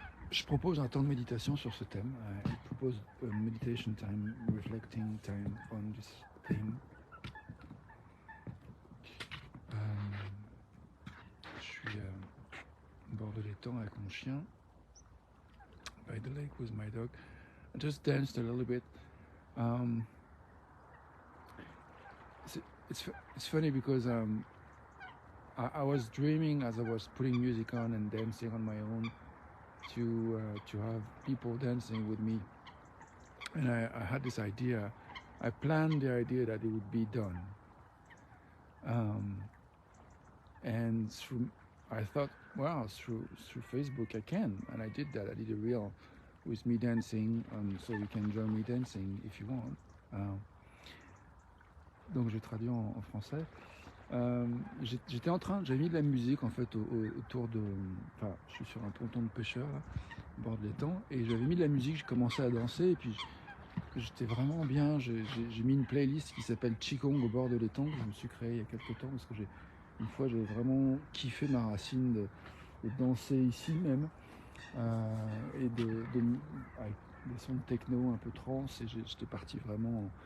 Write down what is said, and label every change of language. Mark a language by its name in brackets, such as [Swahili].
[French] Je propose un temps de méditation sur ce thème. Je propose [English] meditation time, reflecting time on this theme. [French] Je suis au bord de l'étang avec mon chien, [English] by the lake with my dog. I just danced a little bit. It's funny because I was dreaming as I was putting music on and dancing on my own to have people dancing with me, and I had this idea. I planned the idea that it would be done, and I thought, wow, through Facebook I can, and I did that. I did a reel with me dancing, so you can join me dancing if you want. [French] Donc j'ai traduit en français. J'avais mis de la musique en fait autour de, enfin je suis sur un ponton de pêcheurs là, au bord de l'étang, et j'avais mis de la musique, je commençais à danser et puis j'étais vraiment bien. J'ai mis une playlist qui s'appelle Qigong au bord de l'étang, que je me suis créée il y a quelques temps parce que une fois j'ai vraiment kiffé ma racine de danser ici même, et avec des sons de techno un peu trance, et j'étais parti vraiment.